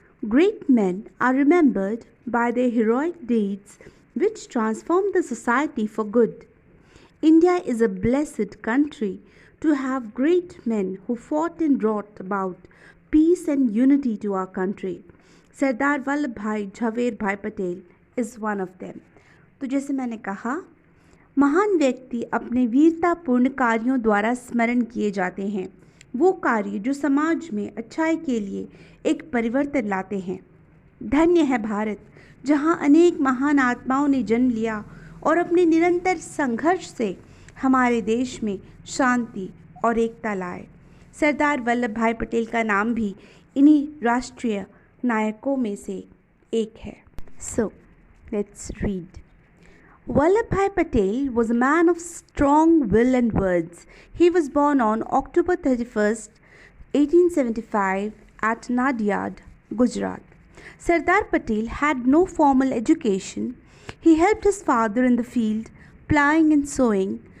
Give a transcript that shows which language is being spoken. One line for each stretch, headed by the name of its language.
English: Great men are remembered by their heroic deeds which transformed the society for good. India is a blessed country to have great men who fought and brought about peace and unity to our country. Sardar Vallabhbhai Jhaver Patel is one of them.
Hindi: तो जैसे मैंने कहा, महान व्यक्ति अपने वीरतापूर्ण कार्यों द्वारा स्मरण किए जाते हैं। वो कार्य जो समाज में अच्छाई के लिए एक परिवर्तन लाते हैं। धन्य है भारत, जहाँ अनेक महान आत्माओं ने जन्म लिया और अपने निरंतर संघर्ष से हमारे देश में शांति और एकता लाए। सरदार वल्लभ भाई पटेल का नाम भी इन्हीं राष्ट्रीय नायकों में से एक है।
English: So let's read. Vallabhbhai Patel was a man of strong will and words. He was born on October 31st, 1875 at Nadiad, Gujarat. Sardar Patel had no formal education. He helped his father in the field, ploughing and sowing.